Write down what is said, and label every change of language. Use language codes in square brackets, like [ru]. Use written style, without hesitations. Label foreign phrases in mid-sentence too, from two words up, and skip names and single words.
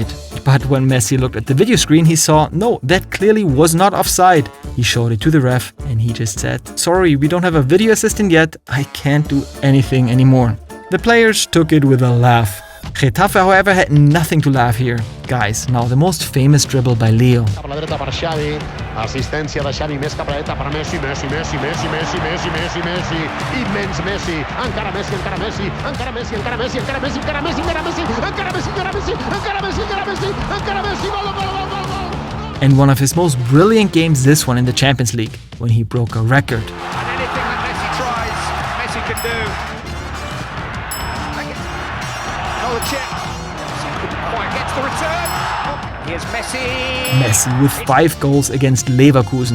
[en] But when Messi looked at the video screen, he saw, no, that clearly was not offside. He showed it to the ref and he just said, sorry, we don't have a video assistant yet, I can't do anything anymore. The players took it with a laugh. Getafe, however, had nothing to laugh here. Guys, now the most famous dribble by Leo. [ca] Assistència de Xavi, més cap a la dreta per Messi, Messi, Messi, Messi, Messi, Messi, Messi, Messi, immens Messi, encara Messi, encara Messi, encara Messi, encara Messi, encara Messi, encara Messi, encara Messi, encara Messi, encara Messi, encara Messi, encara Messi, encara Messi, gol, gol, gol, gol, gol. [en] And one of his most brilliant games, this one in the Champions League, when he broke a record. And anything that Messi tries, Messi can do. Another check. Couldn't quite get to the return. Here's Messi. Messi with 5 goals against Leverkusen.